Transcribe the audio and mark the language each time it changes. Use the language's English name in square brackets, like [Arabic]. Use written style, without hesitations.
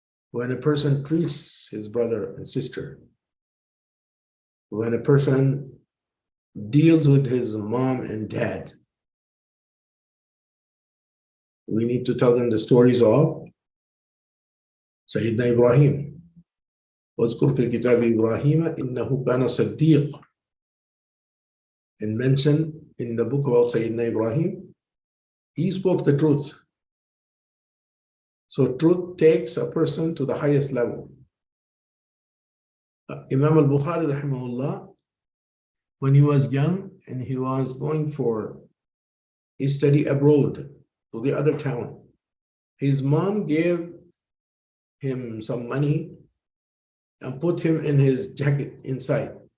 [English] When a person treats his brother and sister, when a person deals with his mom and dad, we need to tell them the stories of Sayyidina Ibrahim. [Arabic] واذكر في الكتاب إبراهيم إنه كان صديق. [English] And mention in the book about Sayyidina Ibrahim, he spoke the truth. So truth takes a person to the highest level. Imam al-Bukhari rahimahullah, when he was young and he was going for his study abroad to the other town, his mom gave him some money and put him in his jacket inside.